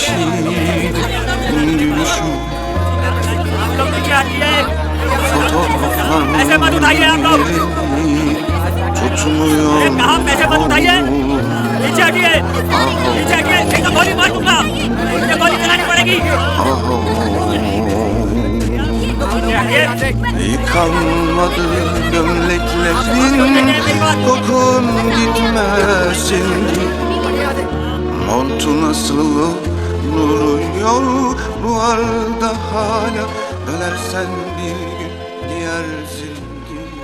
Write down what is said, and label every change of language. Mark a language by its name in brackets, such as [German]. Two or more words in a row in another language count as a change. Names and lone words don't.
[Hindi] आप लोग पीछे हटिए। पैसे मत उठाइए आप लोग। अरे कहाँ पैसे मत उठाइए। पीछे हटिए, पीछे हटिए। नहीं तो गोली मार दूंगा, मुझे गोली चलानी पड़ेगी। [Turkish] Yıkanmadı gömleklerin, kokun gitmesin. Montu nasıl duruyor duvarda hala, ölersen bir gün giyersin ki.